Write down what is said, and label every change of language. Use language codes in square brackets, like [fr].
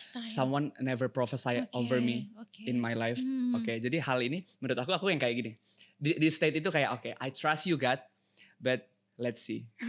[en] Someone never prophesy over me in my life. [id] Jadi hal ini menurut aku yang kayak gini. Di state itu kayak [en] I trust you God, but let's see.